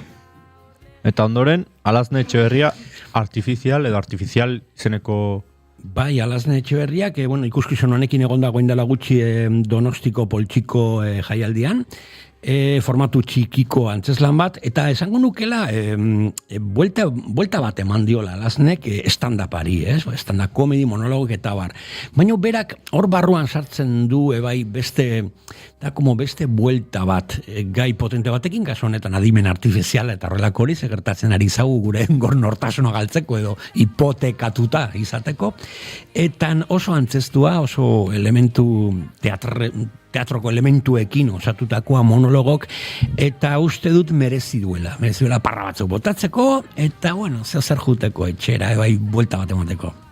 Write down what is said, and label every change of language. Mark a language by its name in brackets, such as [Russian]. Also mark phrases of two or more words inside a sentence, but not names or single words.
[Basque] Eta ondoren, Alazne Etxeberria artifizial izeneko... Bai, Alazne Etxeberriak, ikuskizun honekin egon dagoen dela gutxi Donostiko poltsiko jaialdian, formatu txikiko antzeslan bat, eta esango nukela buelta bat eman diola Alaznek stand-upari, stand-up komedi, monologok eta bar. Baina berak hor barruan sartzen du beste buelta bat gai potente batekin, kasu honetan adimen artifiziala eta horrelako hori gertatzen ari zau gure gor nortasuna galtzeko edo hipotekatuta izateko, eta oso antzestua, oso elementu teatroko elementuekin osatutakoa monologok, eta uste dut merezi duela parra batzuk botatzeko, eta zer juteko etxera, buelta bat emateko.